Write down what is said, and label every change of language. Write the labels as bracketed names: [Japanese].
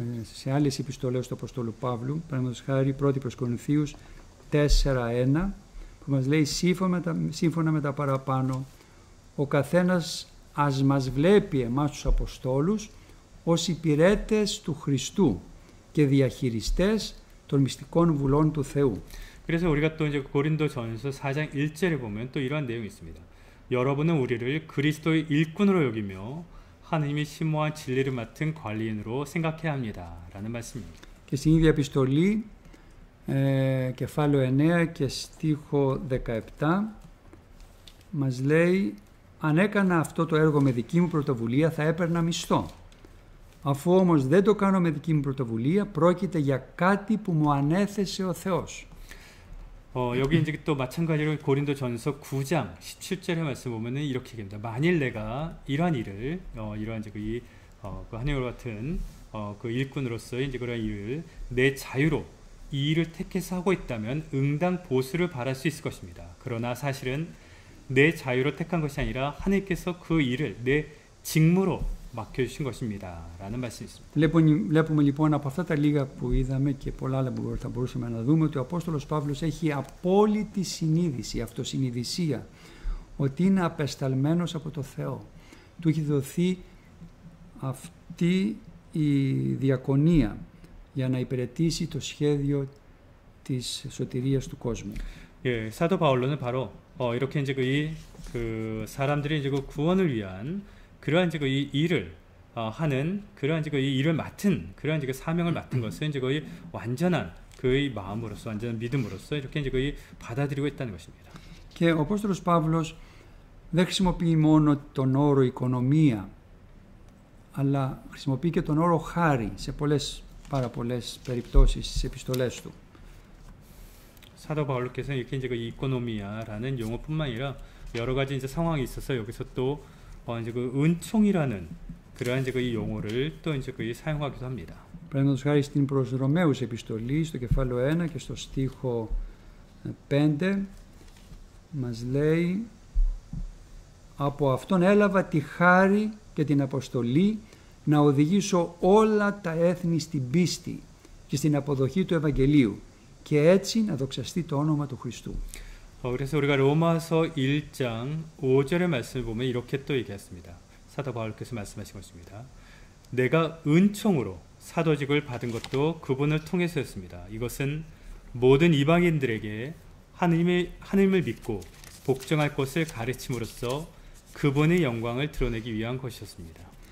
[Greek] σε άλλες επιστολές του Αποστόλου Παύλου, παραδείγματος χάρη 1η προς Κορινθίους 4:1, που μας λέει σύμφωνα με τα παραπάνω, ο καθένας ας μας βλέπει εμάς τους Αποστόλους ως υπηρέτες του Χριστού και διαχειριστές των μυστικών βουλών του Θεού. [Korean] 그래서 우리가 또 이제 고린도전서 4장 1절에 보면 또 이러한 내용이 있습니다. 여러분은 우리를 그리스도의 일꾼으로 여기며 하나님이 심오한 진리를 맡은 관리인으로 생각해야 합니다라는 말씀입니다. [Greek] Και στην ίδια επιστολή, κεφάλαιο 9 και στίχο 17, μας λέει «Αν έκανα αυτό το έργο με δική μου πρωτοβουλία θα έπαιρνα μισθό. Αφού όμως δεν το κάνω με δική μου πρωτοβουλία, πρόκειται για κάτι που μου ανέθεσε ο Θεός». [Korean] 여기 이제 또 마찬가지로 고린도전서 9장 17절의 말씀 보면은 이렇게 얘기합니다. 만일 내가 이러한 일을 이러한 이제 그 하나님과 같은 그 일꾼으로서 이제 그런 일을 내 자유로 이 일을 택해서 하고 있다면 응당 보수를 바랄 수 있을 것입니다. 그러나 사실은 내 자유로 택한 것이 아니라 하나님께서 그 일을 내 직무로 맡겨주신 것입니다. 라는 말씀이 있습니다. [Greek] Βλέπουμε λοιπόν από αυτά τα λίγα που είδαμε και πολλά άλλα που θα μπορούσαμε να δούμε ότι ο Απόστολος Παύλος έχει απόλυτη συνείδηση, αυτοσυνειδησία ότι είναι απεσταλμένος από το Θεό. Του έχει δοθεί αυτή η διακονία για να υπηρετήσει το σχέδιο της σωτηρίας του κόσμου. [Korean] 예, 사도 바울로는 바로 이렇게 이제 그 사람들이 이제 그 구원을 위한 그러한 이제 그 일을 하는 그러한 이제 그 일을 맡은 그러한 이제 그 사명을 맡은 것은 이제 거의 완전한 그의 마음으로서 완전한 믿음으로서 이렇게 이제 거의 받아들이고 있다는 것입니다. [Greek] Και ο Απόστολος Παύλος δεν χρησιμοποιεί μόνο τον όρο οικονομία, αλλά χρησιμοποιεί και τον όρο χάρη σε πάρα πολλές περιπτώσεις στις επιστολές του. [Korean] 사도 바울께서 이렇게 이제 그 이코노미아라는 용어뿐만 아니라 여러 가지 이제 상황이 있어서 여기서 또 이제 그 은총이라는 그러한 이제 그 용어를 또 이제 그 사용하기도 합니다. [Greek] Παραδείγματος χάρη στην προς Ρωμαίους επιστολή, στο κεφάλαιο 1 και στο στίχο 5, μας λέει «Από αυτόν έλαβα τη χάρη και την αποστολή να οδηγήσω όλα τα έθνη στην πίστη και στην αποδοχή του Ευαγγελίου και έτσι να δοξαστεί το όνομα του Χριστού». [Korean] 그래서 우리가 로마서 1장 5절의 말씀을 보면 이렇게 또 얘기했습니다. 사도 바울께서 말씀하신 것입니다. 내가 은총으로 사도직을 받은 것도 그분을 통해서였습니다. 이것은 모든 이방인들에게 하나님을 믿고 복종할 것을 가르침으로써 그분의 영광을 드러내기 위한 것이었습니다.